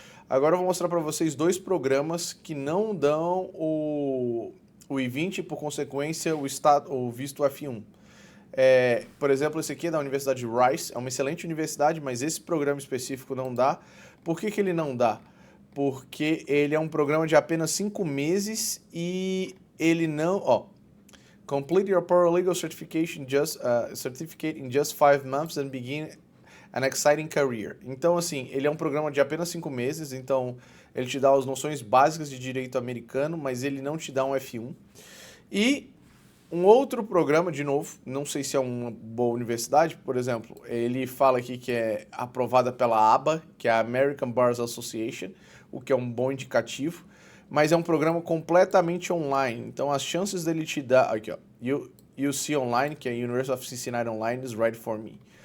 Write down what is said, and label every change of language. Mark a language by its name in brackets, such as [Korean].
[Portuguese] Agora eu vou mostrar para vocês dois programas que não dão o I-20 e, por consequência, o visto F1. Por exemplo, esse aqui é da Universidade de Rice, é uma excelente universidade, mas esse programa específico não dá. Por que ele não dá? Porque ele é um programa de apenas 5 meses e ele não... [English] Complete your paralegal certificate in just 5 months and begin an exciting career. [Portuguese] Então, assim, ele é um programa de apenas 5 meses, então ele te dá as noções básicas de direito americano, mas ele não te dá um F1. E um outro programa, de novo, não sei se é uma boa universidade, por exemplo, ele fala aqui que é aprovada pela ABA, que é a American Bar Association, o que é um bom indicativo, mas é um programa completamente online, então as chances dele te dar, aqui ó, UC Online, que é University of Cincinnati Online, [English] is right for me.